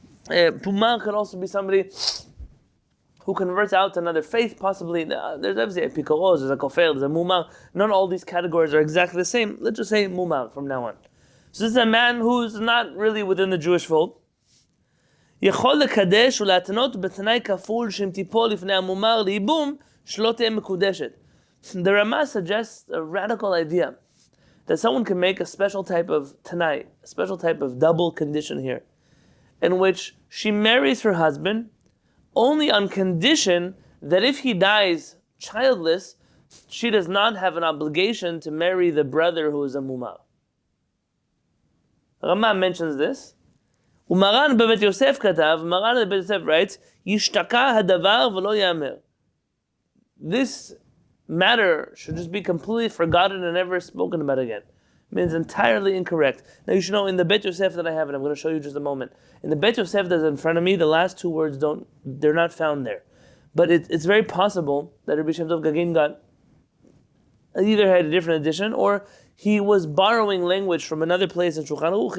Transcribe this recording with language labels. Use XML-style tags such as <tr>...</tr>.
<en>Mumar could also be somebody who converts out to another faith, possibly. There's obviously a pikoros, there's a kofel, there's a mumar. Not all these categories are exactly the same. Let's just say mumar from now on. So this is a man who's not really within the Jewish fold.</en> <he>יכול לקדש ולהתנות בתנאי כפול שאם תיפול לפני המומר לייבום שלא תהיה מקודשת.</he> <en>The Rama suggests a radical idea that someone can make a special type of tanai, a special type of double condition here, in which she marries her husband only on condition that if he dies childless, she does not have an obligation to marry the brother who is a mumar. Rama mentions this.</en> <he>Maran בבית יוסף כתב, Maran בבית יוסף writes, ישתקע הדבר ולא יאמר.</he> <en>This matter should just be completely forgotten and never spoken about again. It means entirely incorrect. Now you should know in the Bet Yosef that I have, and I'm going to show you just a moment. In the Bet Yosef that's in front of me, the last two words they're not found there. But it's very possible that Rabbi Shemtob Gaguine either had a different edition, or he was borrowing language from another place in Shulchan Aruch.</en>